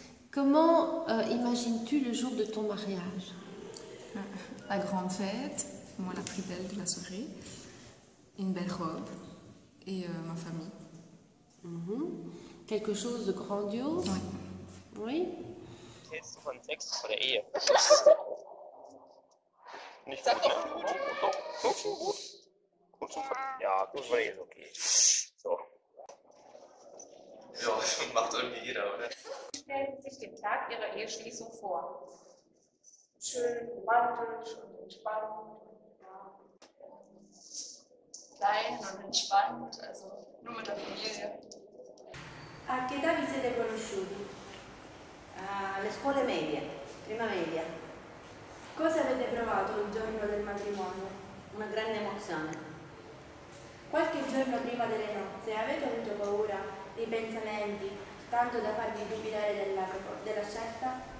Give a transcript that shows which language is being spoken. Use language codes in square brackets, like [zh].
[fr] Comment imagines-tu le jour de ton mariage? La grande fête, moi la plus belle de la soirée, une belle robe et ma famille. Quelque chose de grandiose? Oui. [de] Hältst du von Sex vor der Ehe? Nicht gut, ne? Doch, gut. Gut zu ja, gut vor der Ehe ist okay. So. Ja, macht irgendwie jeder, oder? Wie stellen Sie sich den Tag Ihrer Eheschließung vor? Schön romantisch und entspannt. Ja. Klein und entspannt, also nur mit der Familie. [it] A che età vi siete conosciuti? Alle scuole medie, prima media. Cosa avete provato il giorno del matrimonio? Una grande emozione. Qualche giorno prima delle nozze avete avuto paura, ripensamenti, tanto da farvi dubitare della scelta?